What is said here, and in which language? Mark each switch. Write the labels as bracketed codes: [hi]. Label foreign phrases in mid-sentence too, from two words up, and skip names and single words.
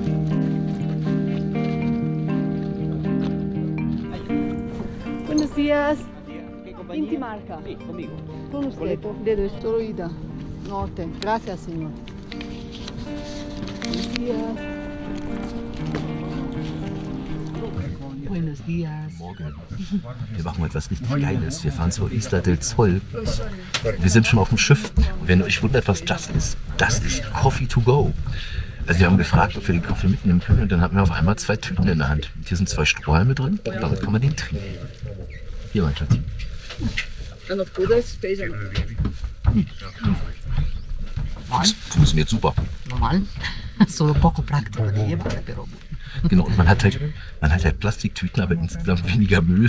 [es] Buenos días. Inti Marca. Con usted. Dedo, estoy ida. Norte. Gracias, señor. Buenos días. Buenos días. [de] Morgen. Wir machen etwas richtig Geiles. Wir fahren zur Isla del Sol. Wir sind schon auf dem Schiff. Und wenn ihr euch wundert, was das ist [en] Coffee to go. [de] Also wir haben gefragt, ob wir den Kaffee mitnehmen können. Und dann hatten wir auf einmal 2 Tüten in der Hand. Und hier sind 2 Strohhalme drin. Und damit kann man den trinken. Hier, mein Schatz. Das funktioniert super. Normal. [es] Solo poco práctico de llevar, pero... [de] Genau, und man hat halt Plastiktüten, aber insgesamt weniger Müll.